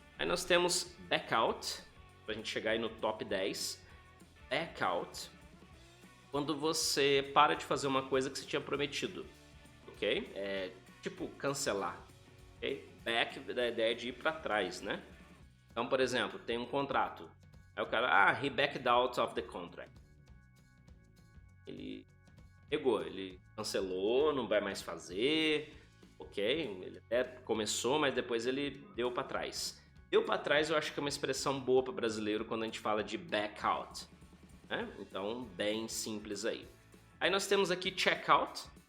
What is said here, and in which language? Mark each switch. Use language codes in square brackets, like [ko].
[pt] Aí nós temos back out, para a gente chegar aí no top 10. Back out, quando você para de fazer uma coisa que você tinha prometido, ok? Tipo cancelar, ok? Back da ideia de ir para trás, né? Então, por exemplo, tem um contrato. Aí o cara, [en] he backed out of the contract. [pt] Ele pegou, ele cancelou, não vai mais fazer, ok? Ele até começou, mas depois ele deu para trás. Deu para trás eu acho que é uma expressão boa para brasileiro quando a gente fala de back out, né? Então, bem simples aí. Aí nós temos aqui check out.